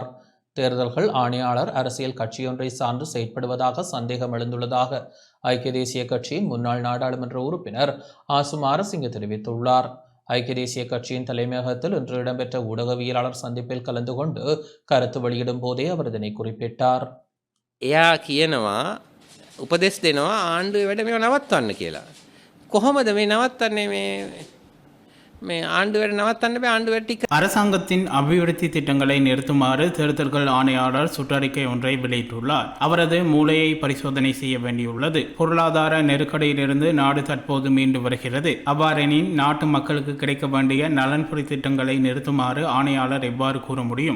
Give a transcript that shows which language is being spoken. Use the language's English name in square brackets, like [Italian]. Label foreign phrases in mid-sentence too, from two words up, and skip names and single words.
[Tamil] தேர்தல்கள் ஆணையாளர் அரசியல் கட்சியொன்றை சார்ந்து செயற்படுவதாக சந்தேகம் எழுந்துள்ளதாக ஐக்கிய தேசிய கட்சியின் முன்னாள் நாடாளுமன்ற உறுப்பினர் ஆசு மாரசிங்க தெரிவித்துள்ளார். ஐக்கிய தேசிய கட்சியின் தலைமையகத்தில் இன்று இடம்பெற்ற ஊடகவியலாளர் சந்திப்பில் கலந்து கொண்டு கருத்து வெளியிடும் போதே அவர் இதனை குறிப்பிட்டார். [Sinhala] එයා කියනවා උපදෙස් දෙනවා ආණ්ඩුවේ වැඩ මේව නවත්වන්න කියලා. කොහොමද මේ නවත්තන්නේ? මේ ආණ්ඩුවට නවත්තන්න බෑ ආණ්ඩුවට ටික [Tamil] அரசாங்கத்தின் அபிவிருத்தி திட்டங்களை நிறுத்துமாறு தேர்தல்கள் ஆணையாளர் சுற்றறிக்கை ஒன்றை வெளியிட்டுள்ளார். அவரது மூளையை பரிசோதனை செய்ய வேண்டியுள்ளது. பொருளாதார நெருக்கடியிலிருந்து நாடு தற்போது மீண்டு வருகிறது. அவ்வாறெனின் நாட்டு மக்களுக்கு கிடைக்க வேண்டிய நலன்புரி திட்டங்களை நிறுத்துமாறு ஆணையாளர் எவ்வாறு கூற முடியும்?